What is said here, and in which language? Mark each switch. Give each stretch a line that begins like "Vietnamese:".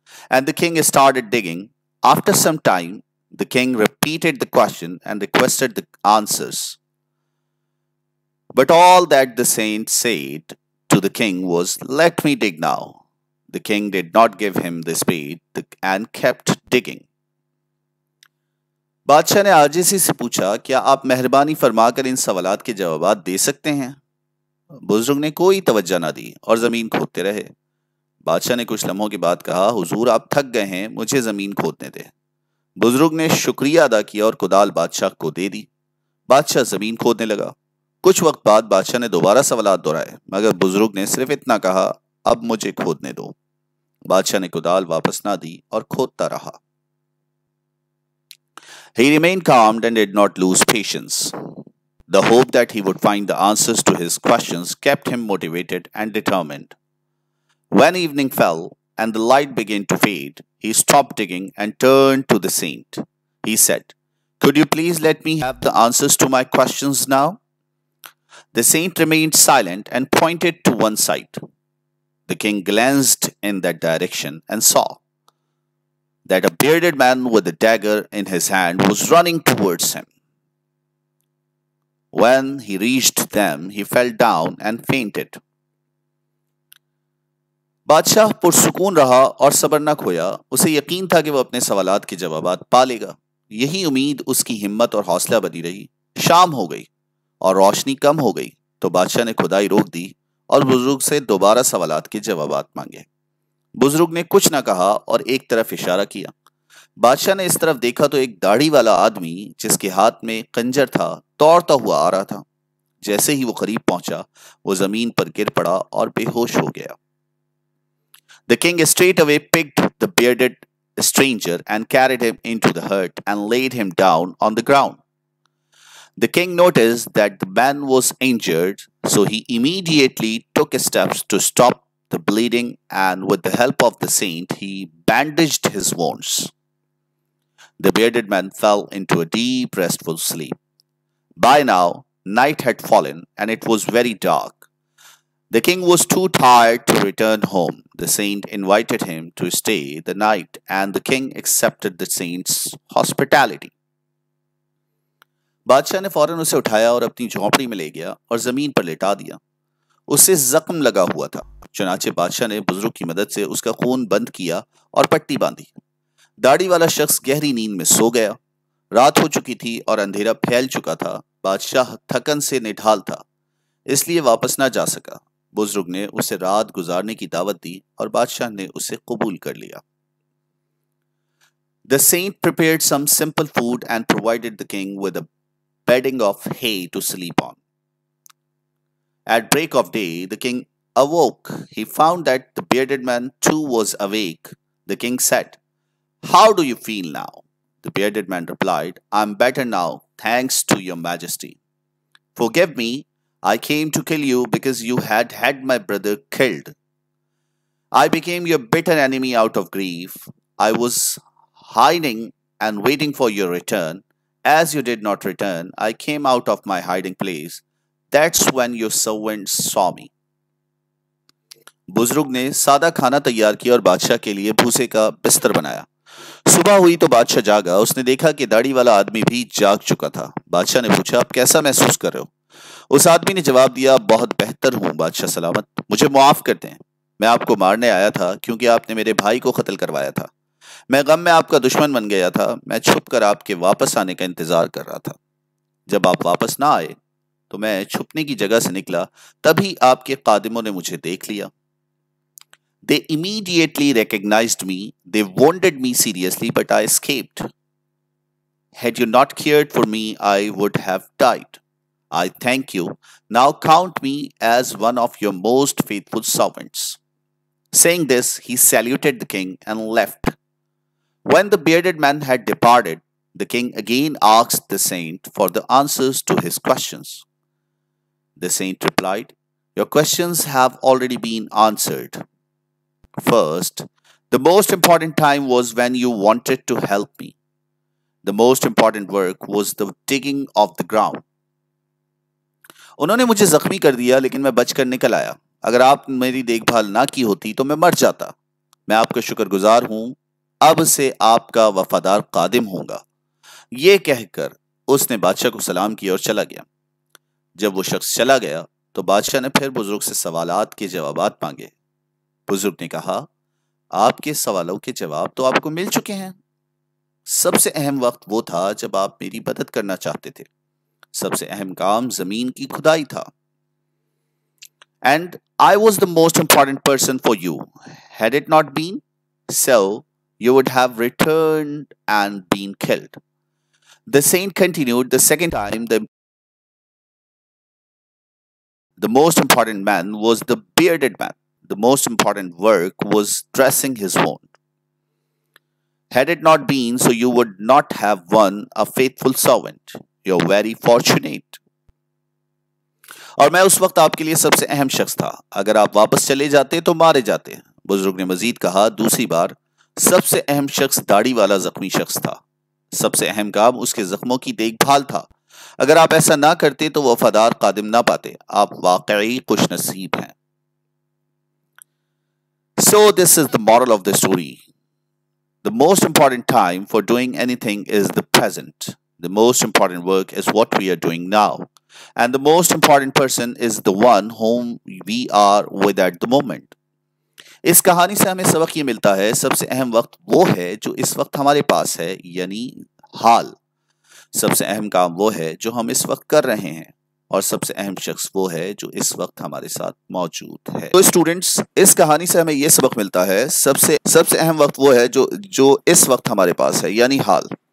English: And the king started digging. After some time, the king repeated the question and requested the answers. But all that the saint said to the king was, Let me dig now. The king did not give him the spade and kept digging.
Hindi: बादशाह ने आजिज़ी से पूछा, क्या आप मेहरबानी फरमाकर इन सवालात के जवाब दे सकते हैं? बुजुर्ग ने कोई तवज्जो न दी और जमीन खोदते रहे। बादशाह ने कुछ लम्हों के बाद कहा, हुजूर, आप थक गए हैं, मुझे जमीन खोदने दे। बुजुर्ग ने शुक्रिया अदा किया और कुदाल बादशाह को दे दी। बादशाह जमीन खोदने लगा। कुछ वक्त बाद बादशाह ने दोबारा सवालात दोहराए, मगर बुजुर्ग ने सिर्फ इतना कहा, अब मुझे खोदने दो। बादशाह ने कुदाल वापस ना दी और खोदता रहा।
English: He remained calm and did not lose patience. The hope that he would find the answers to his questions kept him motivated and determined. When evening fell and the light began to fade, he stopped digging and turned to the saint. He said, Could you please let me have the answers to my questions now? The saint remained silent and pointed to one side. The king glanced in that direction and saw that a bearded man with a dagger in his hand was running towards him. When he reached them, he fell down and fainted.
Hindi: बादशाह पुरसुकून रहा और सब्र न खोया। उसे यकीन था कि वह अपने सवालात के जवाबात पा लेगा। यही उम्मीद उसकी हिम्मत और हौसला बनी रही। शाम हो गई और रोशनी कम हो गई तो बादशाह ने खुदाई रोक दी और बुजुर्ग से दोबारा सवालात के जवाबात मांगे। बुजुर्ग ने कुछ न कहा और एक तरफ इशारा किया। बादशाह ने इस तरफ देखा तो एक दाढ़ी वाला आदमी जिसके हाथ में खंजर था दौड़ता हुआ आ रहा था। जैसे ही वो करीब पहुंचा, वो जमीन पर गिर पड़ा और बेहोश हो गया।
English: The king straightway picked the bearded stranger and carried him into the hut and laid him down on the ground. The king noticed that the man was injured, so he immediately took steps to stop the bleeding, and with the help of the saint, he bandaged his wounds. The bearded man fell into a deep, restful sleep. By now, night had fallen, and it was very dark. The king was too tired to return home. The saint invited him to stay the night, and the king accepted the saint's hospitality.
Hindi: बादशाह ने फौरन उसे उठाया और अपनी झोंपड़ी में ले गया और जमीन पर लेटा दिया। उसे जख्म लगा हुआ था। चुनाचे बादशाह ने बुजुर्ग की मदद से उसका खून बंद किया और पट्टी बांधी। दाढ़ी वाला शख्स गहरी नींद में सो गया। रात हो चुकी थी और अंधेरा फैल चुका था। बादशाह थकन से निढाल था, इसलिए वापस ना जा सका। बुजुर्ग ने उसे रात गुजारने की दावत दी और बादशाह ने उसे कबूल कर लिया।
English: The saint prepared some simple food and provided the king with a bedding of hay to sleep on. At break of day, the king awoke. He found that the bearded man too was awake. The king said, "How do you feel now?" The bearded man replied, "I am better now, thanks to your majesty. Forgive me, I came to kill you because you had had my brother killed. I became your bitter enemy out of grief. I was hiding and waiting for your return. As you did not return, I came out of my hiding place. That's when your servants saw me."
Hindi: बुजुर्ग ने सादा खाना तैयार किया और बादशाह के लिए भूसे का बिस्तर बनाया। सुबह हुई तो बादशाह जागा। उसने देखा कि दाढ़ी वाला आदमी भी जाग चुका था। बादशाह ने पूछा, "आप कैसा महसूस कर रहे हो?" उस आदमी ने जवाब दिया, "बहुत बेहतर हूं बादशाह सलामत। मुझे मुआफ कर दें। मैं आपको मारने आया था क्योंकि आपने मेरे भाई को कत्ल करवाया था। मैं गम में आपका दुश्मन बन गया था। मैं छुपकर आपके वापस आने का इंतजार कर रहा था। जब आप वापस ना आए तो मैं छुपने की जगह से निकला, तभी आपके कादिमों ने मुझे देख लिया।
English: They immediately recognized me. They wounded me seriously, but I escaped. Had you not cared for me, I would have died. I thank you. Now count me as one of your most faithful servants." Saying this, he saluted the king and left. When the bearded man had departed, the king again asked the saint for the answers to his questions. The saint replied, "Your questions have already been answered. First, the most important time was when you wanted to help me. The most important work was the digging of the ground.
Hindi: उन्होंने मुझे जख्मी कर दिया, लेकिन मैं बचकर निकल आया। अगर आप मेरी देखभाल ना की होती तो मैं मर जाता। मैं आपका शुक्रगुजार हूं। अब से आपका वफादार कादिम होऊंगा।" ये कहकर उसने बादशाह को सलाम किया और चला गया। जब वो शख्स चला गया तो बादशाह ने फिर बुजुर्ग से सवालात के जवाबात मांगे। बुजुर्ग ने कहा, "आपके सवालों के जवाब तो आपको मिल चुके हैं। सबसे अहम वक्त वो था जब आप मेरी मदद करना चाहते थे। सबसे अहम काम जमीन की खुदाई था।
English: And I was the most important person for you. Had it not been so, you would have returned and been killed." The saint continued, "The second time, the most important man was the bearded man. The most important work was dressing his wound. Had it not been so, you would not have won a faithful servant. You're very fortunate.
Hindi: और मैं उस वक्त आपके लिए सबसे अहम शख्स था। अगर आप वापस चले जाते तो मारे जाते." बुजुर्ग ने मजीद कहा, "दूसरी बार सबसे अहम शख्स दाढ़ी वाला जख्मी शख्स था। सबसे अहम काम उसके जख्मों की देखभाल था। अगर आप ऐसा ना करते तो वफादार कादिम ना पाते। आप वाकई खुशनसीब हैं."
English: So this is the moral of the story. The most important time for doing anything is the present. The most important work is what we are doing now. And the most important person is the one whom we are with at the moment.
Hindi: इस कहानी से हमें सबक ये मिलता है, सबसे अहम वक्त वो है जो इस वक्त हमारे पास है, यानी हाल। सबसे अहम काम वो है जो हम इस वक्त कर रहे हैं, और सबसे अहम शख्स वो है जो इस वक्त हमारे साथ मौजूद है। तो स्टूडेंट्स, इस कहानी से हमें यह सबक मिलता है, सबसे अहम वक्त वो है जो इस वक्त हमारे पास है, यानी हाल।